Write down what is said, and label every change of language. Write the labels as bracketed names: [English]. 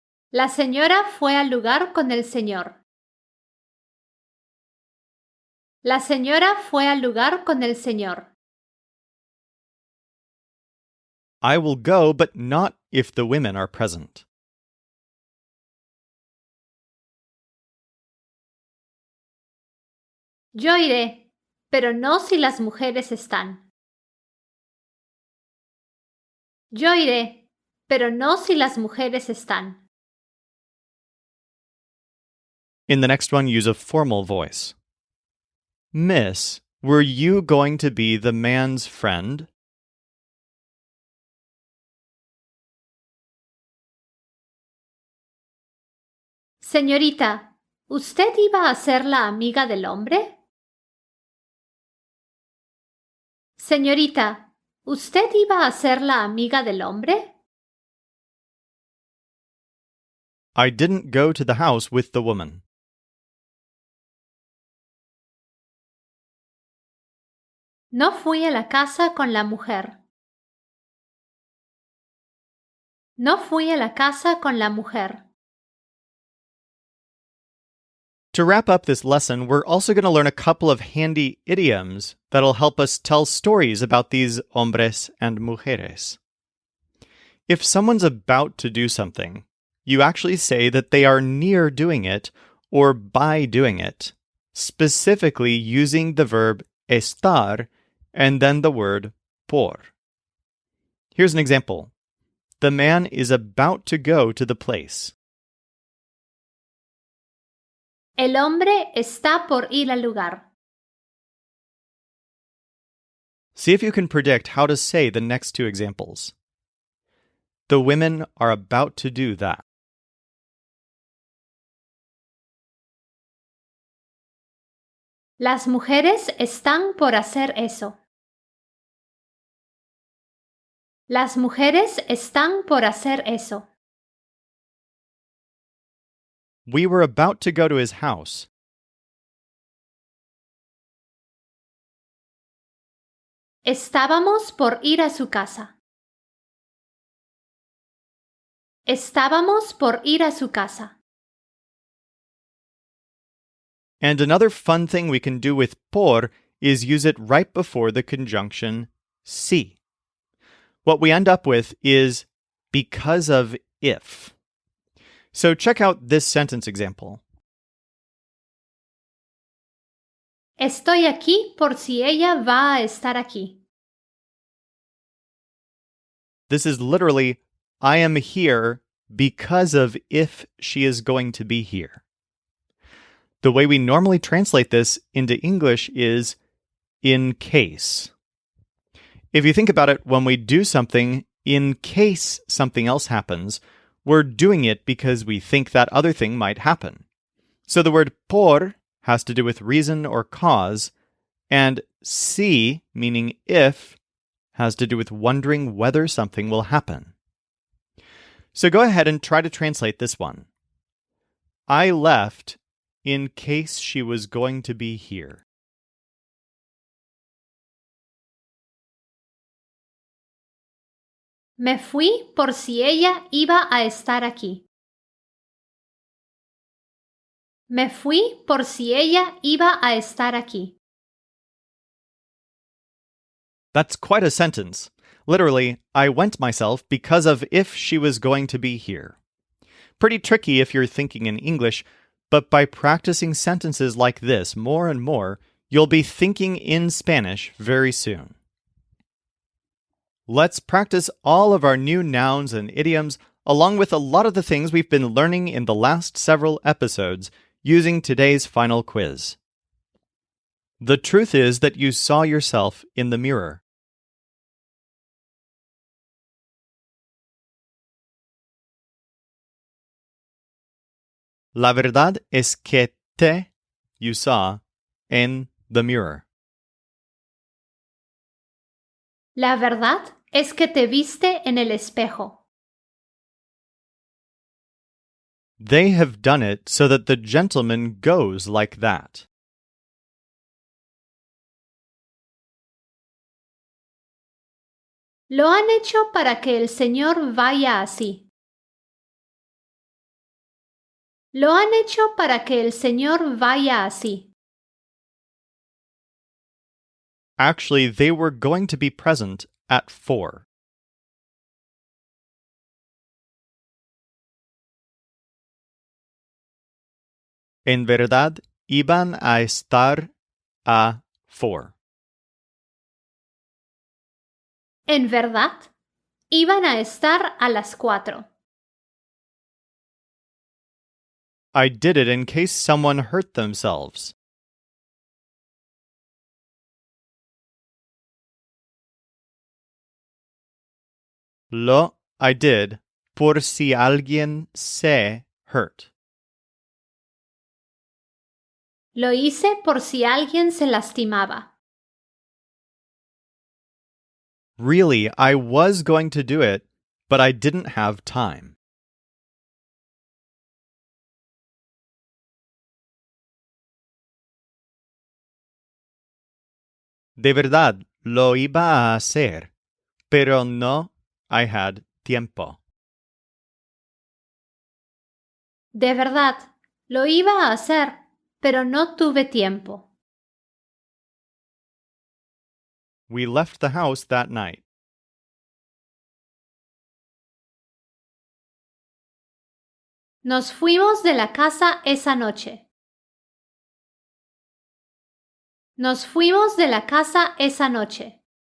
[Spanish] La señora fue al lugar con el señor. La señora fue al lugar con el señor. [English] I will go, but not if the women are present. [Spanish] Yo iré, pero no si las mujeres están. Yo iré, pero no si las mujeres están. [English] In the next one, use a formal voice. Miss, were you going to be the man's friend? [Spanish] Señorita, ¿usted iba a ser la amiga del hombre? Señorita, ¿usted iba a ser la amiga del hombre? [English] I didn't go to the house with the woman. [Spanish] No fui a la casa con la mujer. No fui a la casa con la mujer. [English] To wrap up this lesson, we're also going to learn a couple of handy idioms that'll help us tell stories about these [Spanish] hombres [English] and [Spanish] mujeres. [English] If someone's about to do something, you actually say that they are near doing it or by doing it, specifically using the verb estar and then the word por. Here's an example. The man is about to go to the place. [Spanish] El hombre está por ir al lugar. [English] See if you can predict how to say the next two examples. The women are about to do that. [Spanish] Las mujeres están por hacer eso. Las mujeres están por hacer eso. [English] We were about to go to his house. [Spanish] Estábamos por ir a su casa. Estábamos por ir a su casa. [English] And another fun thing we can do with por is use it right before the conjunction si. What we end up with is because of if. So check out this sentence example. [Spanish] Estoy aquí por si ella va a estar aquí. [English] This is literally, I am here because of if she is going to be here. The way we normally translate this into English is in case. If you think about it, when we do something in case something else happens, we're doing it because we think that other thing might happen. So the word por has to do with reason or cause, and si, meaning if, has to do with wondering whether something will happen. So go ahead and try to translate this one. I left in case she was going to be here. [Spanish] Me fui por si ella iba a estar aquí. Me fui por si ella iba a estar aquí. [English] That's quite a sentence. Literally, I went myself because of if she was going to be here. Pretty tricky if you're thinking in English, but by practicing sentences like this more and more, you'll be thinking in Spanish very soon. Let's practice all of our new nouns and idioms, along with a lot of the things we've been learning in the last several episodes, using today's final quiz. The truth is that you saw yourself in the mirror. [Spanish] La verdad es que [English] you saw, [Spanish] en [English] the mirror. [Spanish] La verdad es que te viste en el espejo. [English] They have done it so that the gentleman goes like that. [Spanish] Lo han hecho para que el Señor vaya así. Lo han hecho para que el Señor vaya así. [English] Actually, they were going to be present at 4. [Spanish] En verdad, iban a estar a 4. En verdad, iban a estar a las 4. [English] I did it in case someone hurt themselves. I did, [Spanish] por si alguien se [English] hurt. [Spanish] Lo hice por si alguien se lastimaba. [English] Really, I was going to do it, but I didn't have time. [Spanish] De verdad, lo iba a hacer, pero no, [English] I had [Spanish] tiempo. De verdad, lo iba a hacer, pero no tuve tiempo. [English] We left the house that night. [Spanish] Nos fuimos de la casa esa noche. Nos fuimos de la casa esa noche.